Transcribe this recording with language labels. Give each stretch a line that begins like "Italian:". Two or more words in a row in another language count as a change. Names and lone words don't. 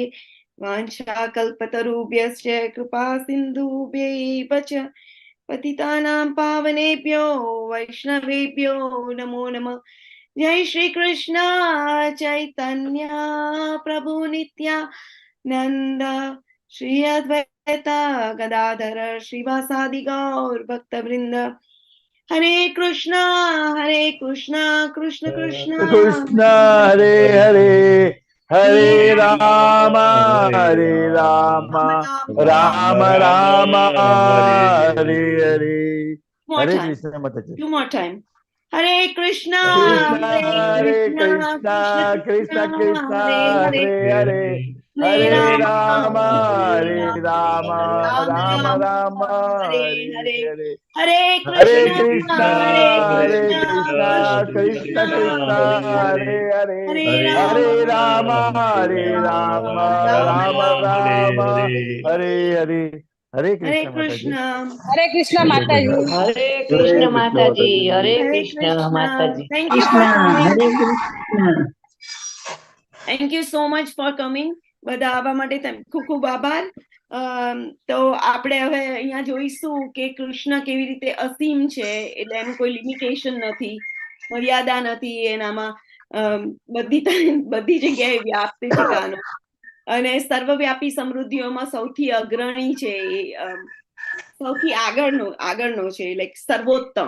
Sanskrit: वाञ्छाकल्पतरुभ्यश्च कृपा सिन्धुभ्यैव च पतितानां पावनेभ्यो वैष्णवेभ्यो नमो नमः. जय श्री कृष्ण चैतन्य प्रभु नित्यानंद श्री अद्वैत गदाधर श्रीवासादि गौर भक्तवृंद. हरे कृष्णा कृष्ण कृष्ण Krishna Hare Hare, Hare Rama, Hare Rama, Rama Rama, Hare Hare. Hare Krishna Mataji.
English: Two more time. Hare Krishna, Hare Krishna, Krishna Krishna, Hare Hare, Hare Rama, Hare Rama, Rama Rama, Hare Hare. Hare Hare Krishna, Krishna, Hare Krishna, Krishna Krishna, Hare Hare, Hare Rama, Hare Rama, Rama Rama, Hare Hare. Hare Krishna Mataji. हरे कृष्ण माता जी. हरे कृष्ण माता जी. हरे कृष्ण माता जी. Thank you Krishna, for coming. Hare Krishna. Thank you so much for coming.
Gujarati: બધા આવવા માટે ખૂબ ખૂબ આભાર. તો આપણે હવે અહીંયા જોઈશું કે કૃષ્ણ કેવી રીતે અસીમ છે, એટલે એનું કોઈ લિમિટેશન નથી, મર્યાદા નથી એનામાં. બધી જગ્યાએ વ્યાપ્ત છે કાનો, અને સર્વવ્યાપી સમૃદ્ધિઓમાં સૌથી અગ્રણી છે, સૌથી આગળનો છે, લાઈક સર્વોત્તમ.